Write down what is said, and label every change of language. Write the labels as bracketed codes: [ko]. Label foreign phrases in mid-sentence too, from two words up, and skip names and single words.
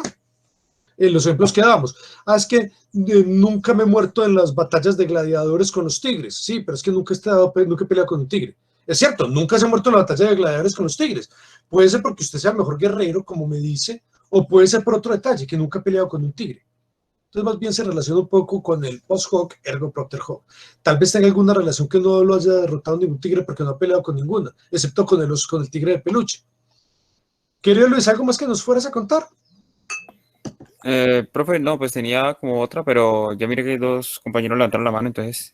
[es] Los ejemplos que damos, es que nunca me he muerto en las batallas de gladiadores con los tigres. Sí, pero es que nunca he peleado con un tigre. Es cierto, nunca se ha muerto en la batalla de gladiadores con los tigres. Puede ser porque usted sea el mejor guerrero, como me dice, o puede ser por otro detalle, que nunca ha peleado con un tigre. Entonces, más bien se relaciona un poco con el [la] post-hoc, ergo propter hoc. [es] Tal vez tenga alguna relación que no lo haya derrotado ningún tigre porque no ha peleado con ninguna, excepto con el tigre de peluche. Querido Luis, ¿algo más que nos fueras a contar? Profe, no, pues tenía como otra, pero ya mire que 2 compañeros levantaron la mano, entonces...